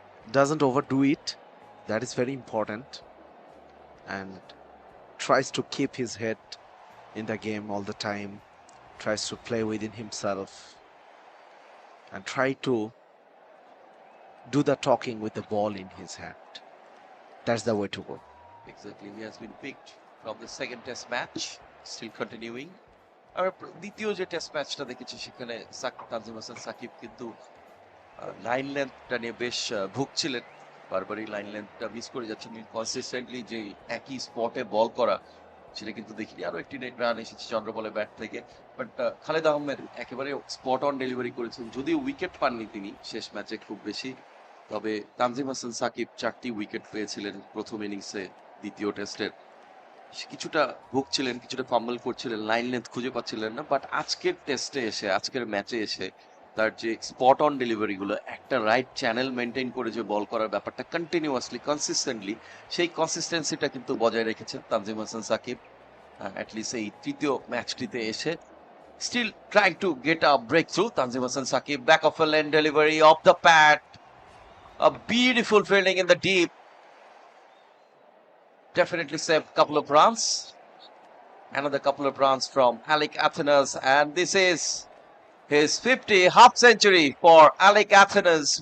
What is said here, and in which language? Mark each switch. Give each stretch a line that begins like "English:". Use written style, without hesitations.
English: Doesn't overdo it, that is very important. And tries to keep his head in the game all the time, tries to play within himself and try to do the talking with the ball in his hand. That's the way to go. Exactly, he has been picked from the second test match, still continuing.
Bangla: আর দ্বিতীয় যে test ম্যাচটা দেখেছি সেখানে তানজিম হাসান সাকিব কিন্তু line লেন্থটা নিয়ে বেশ ভুগছিলেন, বারবারই লাইন লেন্থটা মিস করে যাচ্ছেন। কনসিস্টেন্টলি যে একই স্পটে বল করা সেটা কিন্তু দেখিনি। আরো একটি রান এসেছে চন্দ্রবলে ব্যাট থেকে, বাট খালেদ আহমেদ একেবারে স্পট অন ডেলিভারি করেছেন, যদিও উইকেট পাননি তিনি শেষ ম্যাচে খুব বেশি, তবে তানজিম হাসান সাকিব 4টি উইকেট পেয়েছিলেন প্রথম ইনিংসে দ্বিতীয় টেস্টের। কিছুটা ভুগছিলেন, কিছুটা ফাম্বল করছিলেন, লাইন লেন্থ খুঁজে পাচ্ছিলেন না, বাট আজকের টেস্টে এসে, আজকের ম্যাচে এসে তার যে স্পট অন ডেলিভারি গুলো, একটা রাইট চ্যানেল মেনটেন করে যে বল করার ব্যাপারটা কন্টিনিউয়াসলি কনসিস্টেন্টলি, সেই কনসিস্টেন্সিটা কিন্তু বজায় রেখেছেন তানজিম হাসান সাকিব অ্যাটলিস্ট এই তৃতীয় ম্যাচটিতে এসে।
English: Still trying to get a breakthrough. Tanzim Hassan Saqib, back of a lane delivery off the pad. A beautiful fielding in the deep. Definitely saved a couple of runs. Another couple of runs from Alec Athenas, and this is his 50 half century for Alec Athenas.